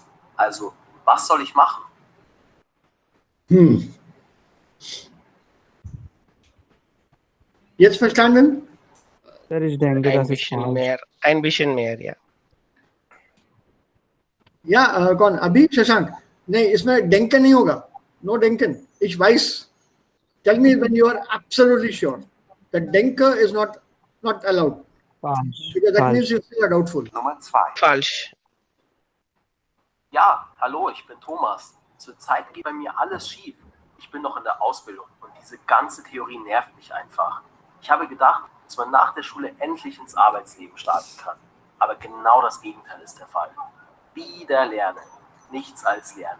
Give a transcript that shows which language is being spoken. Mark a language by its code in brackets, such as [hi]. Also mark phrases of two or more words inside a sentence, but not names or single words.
[de] Also, was soll ich machen? Jetzt verstanden? Sir, ich denke, das ist falsch. Ein bisschen mehr, ja. Ja, [hi] कौन अभी शशांक नहीं इसमें denken नहीं होगा. [en] No denken. [de] Ich weiß. [en] Tell me when you are absolutely sure. The denker is not allowed. [de] Falsch. [en] Because that means you still are doubtful. [de] Nummer 2. Falsch. Ja, hallo, ich bin Thomas. Zurzeit geht bei mir alles schief. Ich bin noch in der Ausbildung und diese ganze Theorie nervt mich einfach. Ich habe gedacht, dass man nach der Schule endlich ins Arbeitsleben starten kann. Aber genau das Gegenteil ist der Fall. Wieder lernen, nichts als lernen.